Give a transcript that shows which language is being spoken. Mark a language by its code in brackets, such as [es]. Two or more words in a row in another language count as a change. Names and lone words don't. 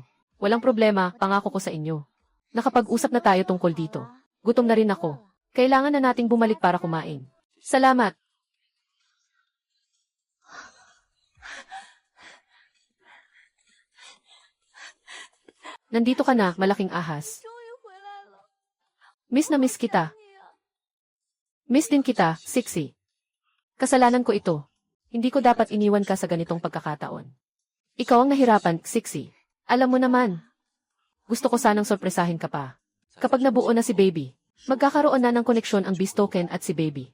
[tl] Walang problema, pangako ko sa inyo. Nakapag-usap na tayo tungkol dito. Gutom na rin ako. Kailangan na nating bumalik para kumain. Salamat! Nandito ka na, malaking ahas. [zh] 终于回来了， [tl] Miss na miss kita. [zh] 你啊 [tl] Miss din kita, Siksi. Kasalanan ko ito. Hindi ko dapat iniwan ka sa ganitong pagkakataon. Ikaw ang nahirapan, Siksi. Alam mo naman. Gusto ko sanang sorpresahin ka pa. Kapag nabuo na si Baby, magkakaroon na ng koneksyon ang Beast Token at si Baby.